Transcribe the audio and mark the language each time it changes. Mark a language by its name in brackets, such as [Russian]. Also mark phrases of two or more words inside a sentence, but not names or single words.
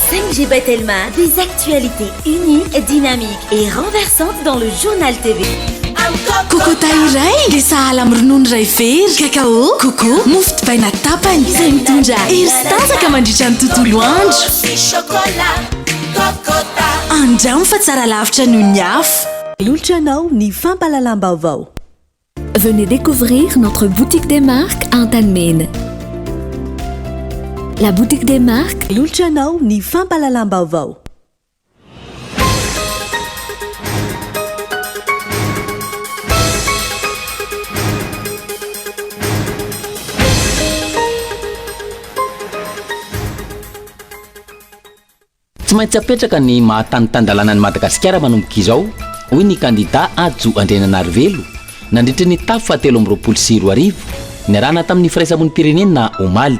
[French] LGBT Telma, des actualités uniques, dynamiques et renversantes dans le journal TV. [Malagasy] Kokota iray le sahala amin'ny ronono iray very kakao koko mofo dipaina tapany izay mitondra hery sy tanjaka mandritra ny tontolo andro andramo fa tsara lavitra noho ny afo L'Ulchanao ni Vaovao. [French] Venez découvrir notre boutique des marques à Antanmene. La boutique des marques [Malagasy] L'Ulchanao ni Vaovao. Tsy maintsy apetraka ny mahatanitandalana ny Madagasikara manomboka izao hoy ny kandida Ajo Andrenanarivelo nandritra ny tafo 7 niarahana tamin'ny firaisamon'ny firenena Omaly.